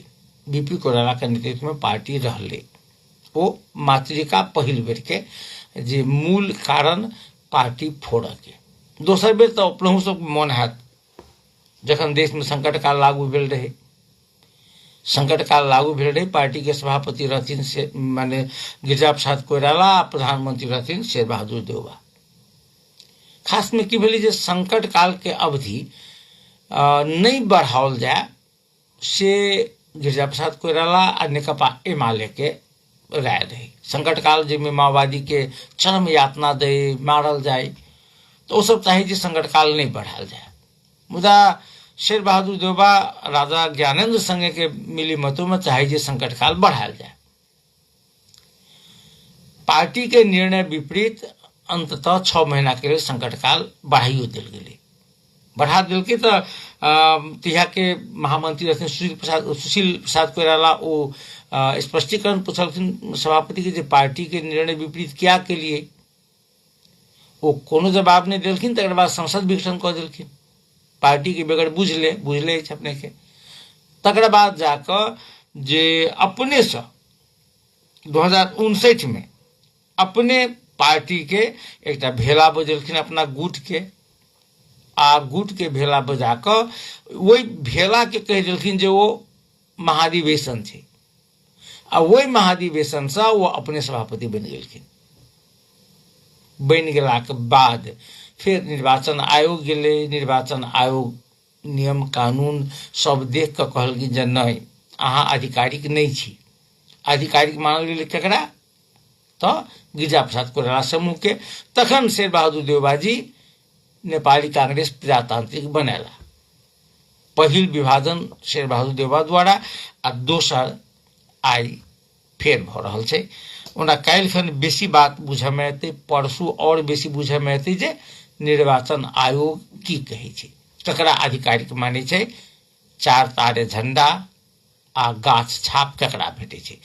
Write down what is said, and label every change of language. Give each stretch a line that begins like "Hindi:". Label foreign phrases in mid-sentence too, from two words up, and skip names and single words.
Maithili: बीपी कोइराला के नेतृत्व में पार्टी रहले। ओ मातृका पहिल बेर के जे मूल कारण पार्टी फोड़ के। दोसर बेर तो अपनहु सब मन हैत जखन देश में संकट काल लागू भेल रहे, संकट काल लागू भेल रहे, पार्टी के सभापति रहथिन से माने गिरिजा प्रसाद कोइराला, प्रधानमंत्री रहथिन शेर बहादुर देउबा। खास में की भेलै जे संकट काल के अवधि नहीं बढ़ाओल जाए से गिरिजा प्रसाद कोइराला आ नेकपा एमाले के राय रही। संकट काल जिसमें माओवादी के चरम यातना दे, मारल जाए, तो वो सब चाहे संकट काल नहीं बढ़ाल जाए। मुदा शेर बहादुर देउबा राजा ज्ञानेंद्र संगे के मिली मतों में चाहे संकट काल बढ़ाल जाए। पार्टी के निर्णय विपरीत अंततः 6 महीना के लिए संकट काल बढ़ाइयो दिल गेलै, बढ़ा दिल के। तो तिहा के महामंत्री रहथिन सुशील प्रसाद कोइराला ओ स्पष्टीकरण पूछलखिन सभापति के जे पार्टी के निर्णय विपरीत क्या के लिए, वो कोनो जवाब नहीं दिलखिन। तकर बाद संसद विघटन कऽ देलखिन, पार्टी के बेगर बुझले अपने के। तकर बाद जाकर जे अपने से 2059 में अपने पार्टी के एक भेला बजेलखिन अपना गुट के, आ गुट के भेला बजा कर वही भेला के कह देलखिन जे वो महाधिवेशन छै, आ वही महाधिवेशन से वो अपने सभापति बनि गेलखिन। बनि गेला के बाद फिर निर्वाचन आयोग गेलै, निर्वाचन आयोग नियम कानून सब देख कऽ कहलखिन जे नहीं अहाँ आधिकारिक नहीं छी। आधिकारिक मानल गेलै केकरा, तो गिरिजा प्रसाद कोइराला समूह के। तखन शेर बहादुर देवबाजी नेपाली कांग्रेस प्रजातांत्रिक बनेला। पहिल विभाजन शेर बहादुर देवबा द्वारा, आ दोसर आई फेर भऽ रहल छै। ओना काल्हिखन बेसी बात बुझे में एतै, परसू और बेसी बुझे में एतै जे निर्वाचन आयोग की कहै छै, ककरा आधिकारिक मानै छै, 4 तारे झंडा आ गाछ छाप ककरा भेटै छै।